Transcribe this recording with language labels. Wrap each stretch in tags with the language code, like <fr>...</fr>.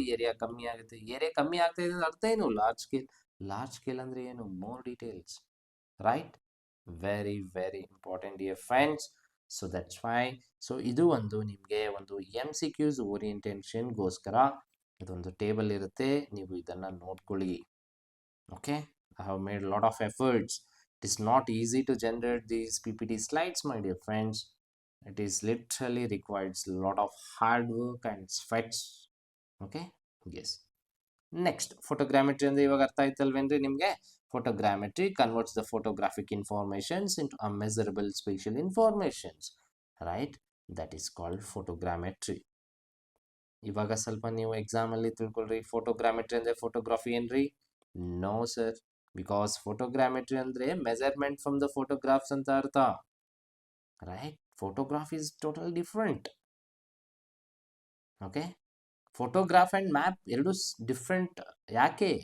<kn>Area ಕಮ್ಮಿ ಆಗುತ್ತೆ. Area ಕಮ್ಮಿ ಆಗ್ತಾ ಇದೆ ಅರ್ಥ ಏನು? Large scale. ಲಾರ್ಜ್ ಸ್ಕೇಲ್ ಅಂದ್ರೆ ಏನು?</kn> <en>More details right. Very very important dear friends. So that's why.</en> <kn>So ಇದು ಒಂದು ನಿಮಗೆ ಒಂದು MCQs ಓರಿಯೆಂಟೇಷನ್ಗೋಸ್ಕರ ಇದೊಂದು ಟೇಬಲ್ ಇರುತ್ತೆ, ನೀವು ಇದನ್ನು ನೋಡ್ಕೊಳ್ಳಿ.</kn> <en>Okay, I have made a lot of efforts. It is not easy to generate these PPT slides, my dear friends. It is literally requires a lot of hard work and sweats. Okay, yes.</en> <kn>Next, photogrammetry ಅಂದ್ರೆ ಇವಾಗ ಅರ್ಥ ಆಯ್ತಲ್ವೇನ್ರಿ ನಿಮಗೆ?</kn> <en>Photogrammetry converts the photographic informations into a measurable spatial informations, right? That is called photogrammetry.</en> <kn>ಇವಾಗ ಸ್ವಲ್ಪ ನೀವು exam ಅಲ್ಲಿ ತಿಳ್ಕೊಳ್ರಿ, ಫೋಟೋಗ್ರಾಮೆಟ್ರಿ ಅಂದ್ರೆ photography ಏನ್ರಿ? ನೋ ಸರ್, ಬಿಕಾಸ್ ಫೋಟೋಗ್ರಾಮೆಟ್ರಿ ಅಂದ್ರೆ</kn> <en>measurement from the photographs</en> <kn>ಅಂತ ಅರ್ಥ, right?</kn> <en>Photograph is total different. Okay, photograph and map ಎರಡು different. ಯಾಕೆ?</en>